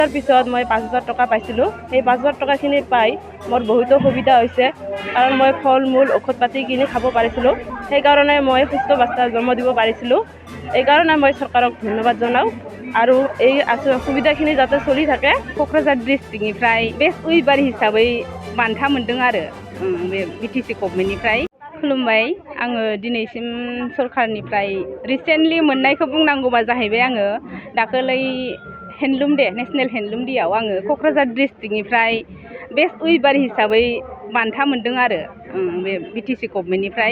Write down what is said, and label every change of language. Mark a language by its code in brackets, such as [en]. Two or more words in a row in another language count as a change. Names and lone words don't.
[as] তাৰ পিছত মই 5,000 টকা পাইছিলোঁ। সেই 5,000 টকাখিনি পাই মোৰ বহুতো সুবিধা হৈছে, কাৰণ মই ফল মূল ঔষধ পাতি কিনি খাব পাৰিছিলোঁ। সেইকাৰণে মই সুস্থ বাচ্চা জন্ম দিব পাৰিছিলোঁ। এইকাৰণে মই চৰকাৰক ধন্যবাদ জনাওঁ আৰু এই সুবিধাখিনি যাতে চলি থাকে। [brx] क'क्राझार डिस्ट्रिक्टनिफ्राय [en] best weaver [brx] हिसाबै बान्था मोन्दों आरो बे बिटिसि गभर्नमेन्टनिफ्राय। खुलुमबाय, आङो दिनैसिम सरकारनिफ्राय रिसेन्टलि मोननायखौ बुंनांगौबा जाहैबाय आङो दाखालै हेन्डलुम डे, नेसनेल हेन्डलुम डेआव आङो क'क्राझार डिस्ट्रिक्टनिफ्राय [en] best weaver [brx] हिसाबै बान्था मोन्दों आरो बे बिटिसि गभर्नमेन्टनिफ्राय।